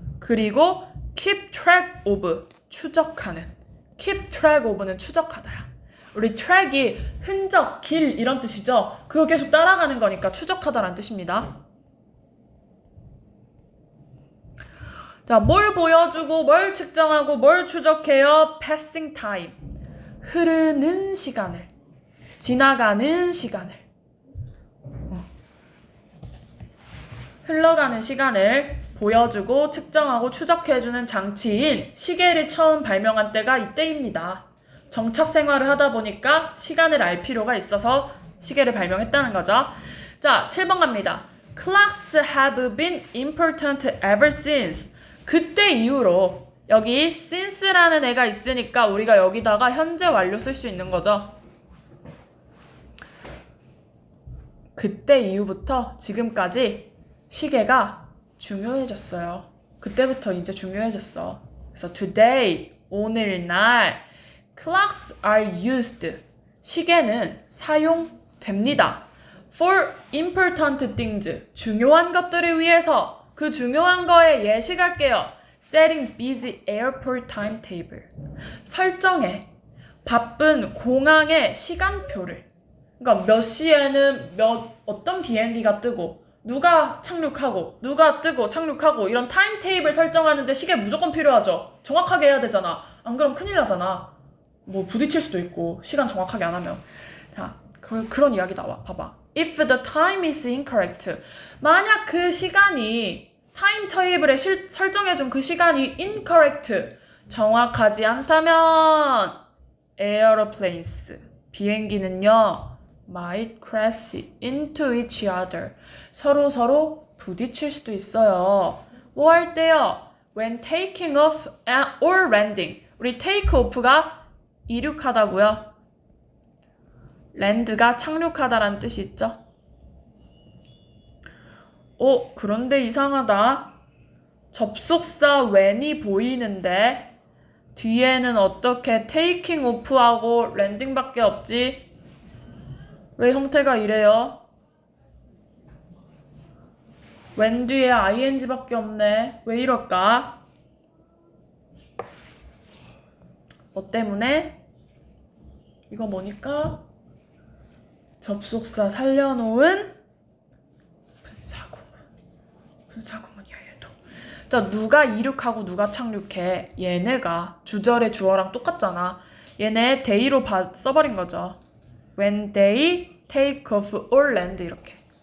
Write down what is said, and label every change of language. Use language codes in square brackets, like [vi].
[ko] 그리고 [en] keep track of. [ko] 추적하는. [en] keep track of [ko] 는 추적하다야. 우리 track이 흔적, 길 이런 뜻이죠. 그거 계속 따라가는 거니까 추적하다라는 뜻입니다. 자, 뭘 보여주고 뭘 측정하고 뭘 추적해요? [en] passing time. [ko] 흐르는 시간을. 지나가는 시간을. 흘러가는 시간을 보여주고 측정하고 추적해주는 장치인 시계를 처음 발명한 때가 이때입니다. 정착 생활을 하다 보니까 시간을 알 필요가 있어서 시계를 발명했다는 거죠. 자, 7번 갑니다. [en] Clocks have been important ever since. [ko] 그때 이후로 여기 since라는 애가 있으니까 우리가 여기다가 현재 완료 쓸 수 있는 거죠. 그때 이후부터 지금까지 시계가 중요해졌어요. 그때부터 이제 중요해졌어. 그래서 [en] today, [ko] 오늘날 [en] clocks are used. [ko] 시계는 사용됩니다. [en] for important things. [ko] 중요한 것들을 위해서. 그 중요한 거에 예시갈게요. [en] setting busy airport timetable. [ko] 설정해. 바쁜 공항의 시간표를. 그러니까 몇 시에는 어떤 비행기가 뜨고 누가 착륙하고 누가 뜨고 착륙하고 이런 타임테이블 설정하는데 시계 무조건 필요하죠. 정확하게 해야 되잖아. 안 그럼 큰일 나잖아. 뭐 부딪힐 수도 있고 시간 정확하게 안 하면. 자, 그런 이야기 나와. 봐봐. [en] If the time is incorrect. [ko] 만약 그 시간이 타임테이블에 설정해준 그 시간이 incorrect. 정확하지 않다면 airplanes. 비행기는요. [en] might crash into each other. [ko] 서로 부딪힐 수도 있어요. 뭐 할 때요? [en] When taking off or landing. [ko] 우리 take off가 이륙하다고요. land가 착륙하다라는 뜻이 있죠. 그런데 이상하다. 접속사 when이 보이는데 뒤에는 어떻게 taking off하고 landing밖에 없지? 왜 형태가 이래요? when 뒤에 ing밖에 없네. 왜 이럴까? 뭐 때문에? 이거 뭐니까? 접속사 살려놓은 분사구문이야 얘도. 자, 누가 이륙하고 누가 착륙해? 얘네가 주절의 주어랑 똑같잖아. 얘네 day로 써버린 거죠. [en] When they take off or land [ko] 이렇게.